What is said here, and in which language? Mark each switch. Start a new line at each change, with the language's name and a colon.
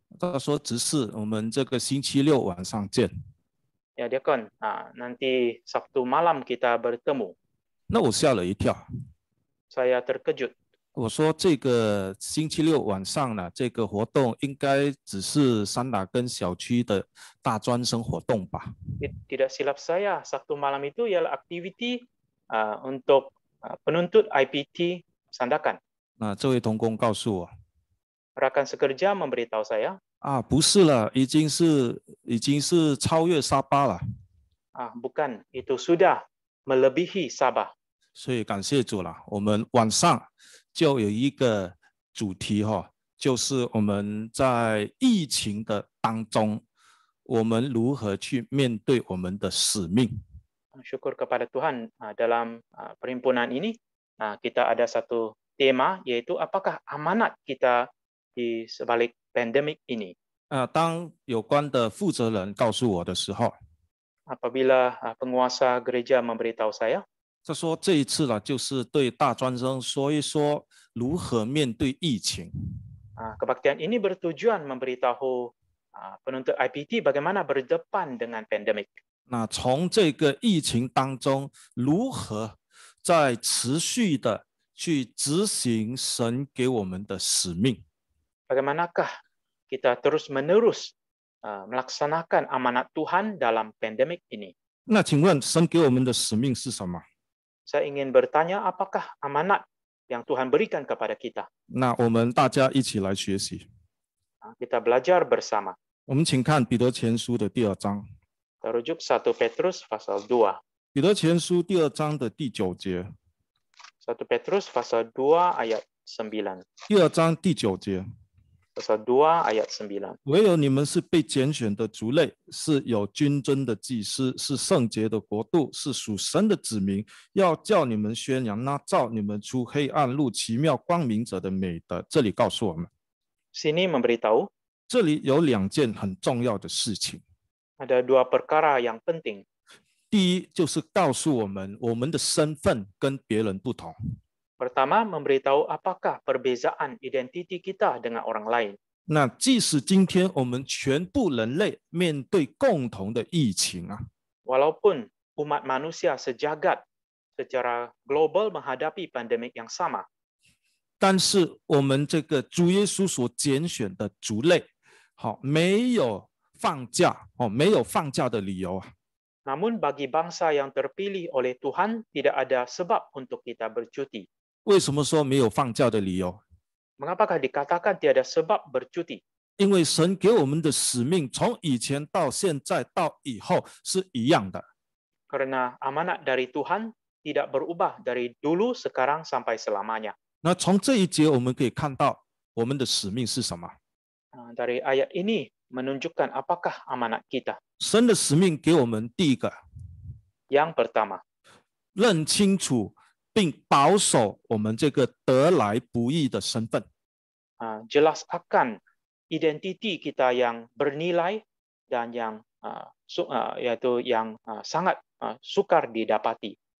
Chinese: 他说：“执事，我们这个星期六晚上见。”
Malay: ya Diakon, nanti Sabtu malam kita bertemu.
Chinese: 那我吓了一跳，
Malay: Saya terkejut.
Chinese: 我说这个星期六晚上呢，这个活动应该只是三打根小区的大专生活动吧？
Malay: Tidak silap saya, Sabtu malam itu ialah aktiviti untuk penuntut IPT Sandakan.
Chinese: 那这位同工告诉我，
Malay: Rakan sekerja memberitahu saya,
Chinese: 不是了，已经是超越沙巴了。
Malay: bukan, itu sudah melebihi Sabah.
Chinese: 所以感谢主了，我们晚上就有一个主题就是我们在疫情的当中，我们如何去面对我们的使命。
Malay: Syukur kepada Tuhan, dalam perhimpunan ini kita ada satu tema, yaitu apakah amanat kita di sebalik pandemik ini.
Chinese: 当有关的负责人告诉我的时候，
Malay: Apabila penguasa gereja memberitahu saya,
Chinese: 他说这一次就是对大专生说一说如何面对疫情。
Malay: kebaktian ini bertujuan memberitahu penuntut IPT bagaimana berdepan dengan pandemik.
Chinese: 那从这个疫情当中，如何在持续的去执行神给我们的使命？
Malay: Bagaimanakah kita terus-menerus melaksanakan amanat Tuhan dalam pandemik ini?
Chinese: 那请问神给我们的使命是什么？
Malay: Saya ingin bertanya, apakah amanat yang Tuhan berikan kepada kita?
Chinese: 那我们大家一起来学习。
Malay: Kita belajar bersama.
Chinese: 我们请看彼得前书的第2章。
Malay: Terujuk 1 Petrus pasal 2.
Chinese: 彼得前书第2章的第9节。
Malay: 1 Petrus pasal 2 ayat 9.
Chinese: 第2章第9节。
Malay: Pasal 2 ayat 9.
Chinese: 唯有你们是被拣选的族类，是有君尊的祭司，是圣洁的国度，是属神的子民，要叫你们宣扬那照你们出黑暗入奇妙光明者的美德。这里告诉我们，
Malay: Sini memberitahu
Chinese: 这里有2件很重要的事情。
Malay: ada 2 perkara yang penting.
Chinese: 第一，就是告诉我们，我们的身份跟别人不同。
Malay: Pertama, memberitahu apakah perbezaan identiti kita dengan orang lain.
Chinese: 那即使今天我们全部人类面对共同的疫情
Malay: Walaupun umat manusia sejagat secara global menghadapi pandemik yang sama,
Chinese: 但是我们这个主耶稣所拣选的族类，没有放假，没有放假的理由。
Malay: namun bagi bangsa yang terpilih oleh Tuhan tidak ada sebab untuk kita bercuti.
Chinese: 为什么说没有放假的理由？
Malay: Mengapakah dikatakan tiada sebab bercuti?
Chinese: 因为神给我们的使命，从以前到现在到以后是一样的。
Malay: Karena amanat dari Tuhan tidak berubah dari dulu, sekarang, sampai selamanya.
Chinese: 那从这一节我们可以看到我们的使命是什么？
Malay: Dari ayat ini menunjukkan apakah amanat kita.
Chinese: 神的使命给我们第一个，
Malay: Yang pertama,
Chinese: 认清楚并保守我们这个得来不易的身份。
Malay: jelas akan identiti kita yang bernilai dan yang yaitu yang sangat sukar didapati.